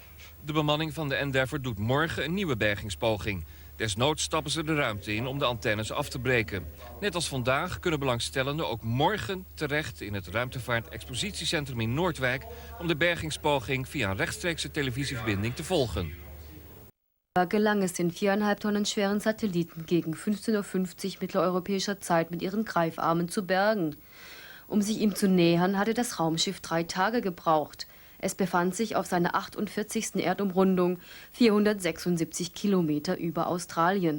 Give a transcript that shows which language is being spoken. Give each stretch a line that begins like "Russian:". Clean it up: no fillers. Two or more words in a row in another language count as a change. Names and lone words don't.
Dutch: De bemanning van de Endeavour doet morgen een nieuwe bergingspoging. Desnoods stappen ze de ruimte in om de antennes af te breken. Net als vandaag kunnen belangstellenden ook morgen terecht in het ruimtevaart-expositiecentrum in Noordwijk om de bergingspoging via een rechtstreekse televisieverbinding te volgen.
German: Gelang es den 4,5 Tonnen schweren Satelliten gegen 15:50 Uhr mitteleuropäischer Zeit mit ihren Greifarmen zu bergen. Um sich ihm zu nähern, hatte das Raumschiff 3 Tage gebraucht. Es befand sich auf seiner 48. Erdumrundung, 476 Kilometer über Australien.